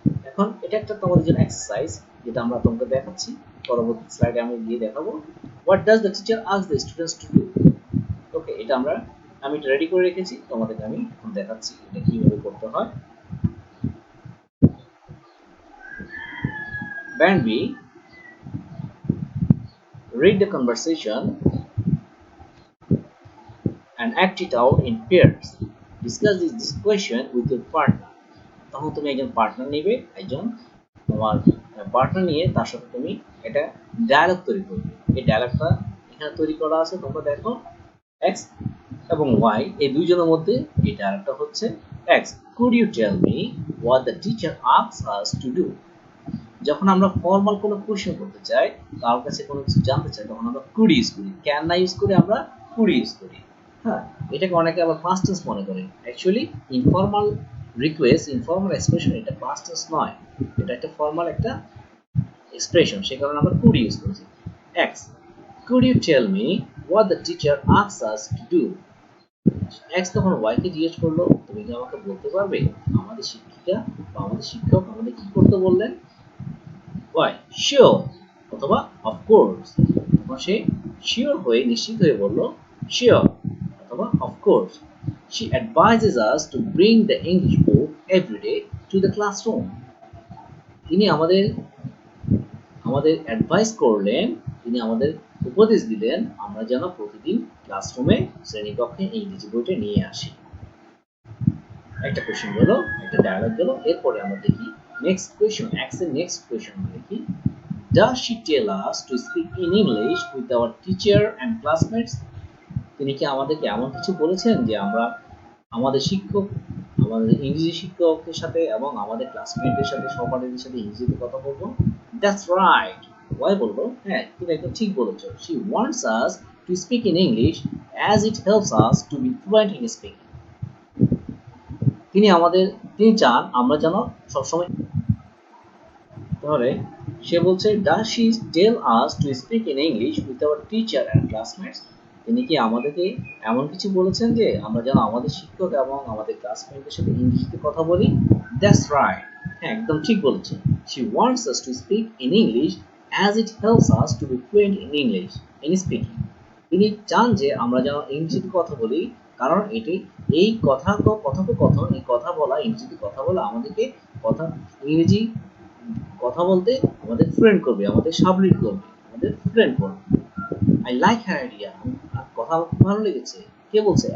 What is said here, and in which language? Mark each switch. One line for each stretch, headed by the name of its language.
Bangla: এখন এটা একটা তোমাদের জন্য এক্সারসাইজ, যেটা আমরা তোমাকে দেখাচ্ছি, পরবর্তী স্লাইডে আমি গিয়ে দেখাবো।
English: What does the teacher ask the students to do.
Bangla: ওকে, এটা আমি এটা রেডি করে রেখেছি, তোমাদেরকে আমি এখন দেখাচ্ছি এটা কিভাবে করতে হয়।
English: Band B, read the conversation and act it out in pairs. Discuss this question with your partner.
Bangla: তখন তুমি একজন পার্টনার নেবে, একজন তোমার পার্টনার নিয়ে তার সাথে তুমি এটা ডায়ালগ তৈরি করবে। এই ডায়ালগটা এখানে তৈরি করা আছে, তোমরা দেখো এক্স এবং ওয়াই এই দুইজনের মধ্যে এই ডায়ালগটা হচ্ছে x,
English: could you tell me what the teacher asks us to do?
Bangla: যখন আমরা ফর্মাল কোনো কোশ্চেন করতে চাই, কারোর কাছে কোনো কিছু জানতে চাই, তখন আমরা কুড ইউজ করি, ক্যান না ইউজ করি, আমরা কুড ইউজ করি। হ্যাঁ, এটাকে অনেকে আবার পাস্ট টেন্স মনে করে। Actually informal request, informal expression, এটা পাস্ট টেন্স নয়, এটা একটা ফর্মাল একটা এক্সপ্রেশন, সে কারণে আমরা কুড ইউজ করেছি।
English: X, could you tell me what the teacher asks us to do.
Bangla: X তখন ওয়াই কে জিজ্ঞেস করলো, তুমি কি আমাকে বলতে পারবে আমাদের শিক্ষিকা বা আমাদের শিক্ষক আমাদের কি করতে বললেন? ওয়াই, শিওর অথবা অফকোর্স। তখন সে শিওর হয়ে, নিশ্চিত হয়ে বলল শিওর অথবা of course.
English: She advises us to bring the English book every day to the classroom.
Bangla: তিনি আমাদের অ্যাডভাইস করলেন, তিনি আমাদের উপদেশ দিলেন আমরা যেন প্রতিদিন ক্লাসরুমে, শ্রেণীকক্ষে ইংরেজি বইটা নিয়ে আসি। একটা কোশ্চেন গেল, একটা ডায়ালগ গেল। এরপরে আমরা দেখি নেক্সট কোশ্চেন, এক্স এর নেক্সট কোশ্চেন দেখি,
English: does she tell us to speak in English with our teacher and classmates?
Bangla: তিনি কি আমাদেরকে এমন কিছু বলেছেন যে আমরা আমাদের শিক্ষক, আমাদের ইংরেজি শিক্ষকের সাথে এবং আমাদের ক্লাসমেটদের সাথে, সহপাঠীদের সাথে ইংরেজিতে কথা বলবো?
English: That's right.
Bangla: ওয়াই বলবো, হ্যাঁ তুমি একদম ঠিক বলেছো।
English: She wants us to speak in English as it helps us to be fluent in speaking.
Bangla: তিনি চান আমরা যেন সবসময়, তাহলে সে বলছে
English: does she tell us to speak in English with our teacher and classmates?
Bangla: তিনি কি আমাদেরকে এমন কিছু বলেছেন যে আমরা যেন আমাদের শিক্ষক এবং আমাদের ক্লাসমেটদের সাথে ইংরেজিতে কথা বলি?
English: That's right.
Bangla: হ্যাঁ একদম ঠিক বলেছেন।
English: She wants us to speak in English as it helps us to be fluent in English in speaking.
Bangla: তিনি চান যে আমরা যেন ইংরেজিতে কথা বলি, কারণ এই কথোপকথন, এই কথা বলা, ইংরেজিতে কথা বলা আমাদেরকে ইংরেজি কথা বলতে আমাদের ফ্লুয়েন্ট করবে, আমাদের সাবলীল করবে, আমাদের ফ্লুয়েন্ট করবে।
English: I like her idea,
Bangla: কথা আমার খুব ভালো লেগেছে। কে বলছে?